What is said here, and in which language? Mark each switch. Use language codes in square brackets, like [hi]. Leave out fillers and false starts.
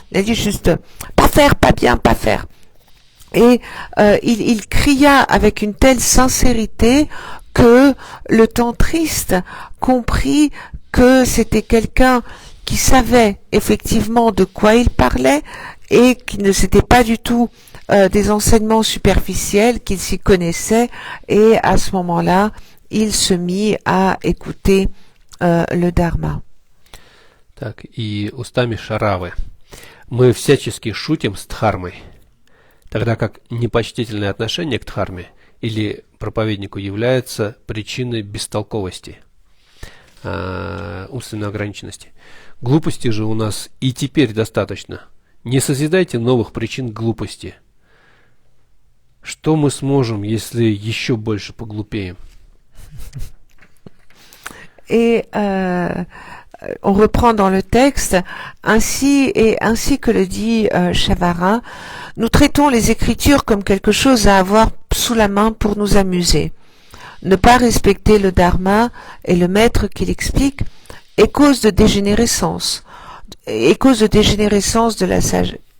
[fr] Il a dit juste pas faire, pas bien, pas faire. Et il cria avec une telle sincérité que le tantriste comprit que c'était quelqu'un qui savait effectivement de quoi il parlait et qui ne s'était pas du tout des enseignements superficiels, qu'il s'y connaissait, et à ce moment-là, il se mit à écouter le Dharma. [ru] Так, и устами Шаравы. Мы всячески шутим с Дхармой, тогда как непочтительное отношение к Дхарме или проповеднику является причиной бестолковости, умственной ограниченности. Глупости же у нас и теперь достаточно. Не созидайте новых причин глупости. Что мы сможем, если еще больше поглупеем? [fr] Et on reprend dans le texte, ainsi que le dit Shavara, nous traitons les Écritures comme quelque chose à avoir sous la main pour nous amuser. Ne pas respecter le Dharma et le maître qui l'explique est cause de dégénérescence, de la sagesse.